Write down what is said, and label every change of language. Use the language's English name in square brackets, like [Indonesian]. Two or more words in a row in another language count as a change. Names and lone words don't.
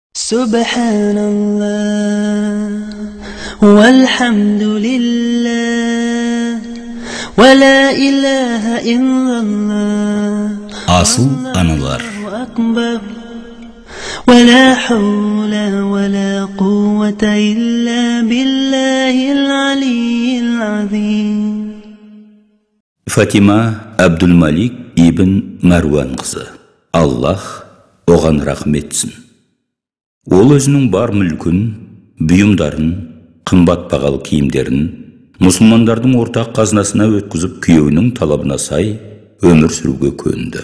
[Arabic] سبحان الله والحمد لله ولا إله إلا الله. Asıl anılar. ولا حول ولا قوة إلا بالله العلي العظيم. [Kazakh] Фатима Абдулмалик ибн Марван қызы. Аллах оған рахметсін. Ол өзінің бар мүлкін, бұйымдарын, қымбат бағалы киімдерін мұсылмандардың ортақ қазынасына өткізіп күйеуінің талабына сай өмір сүруге көнді.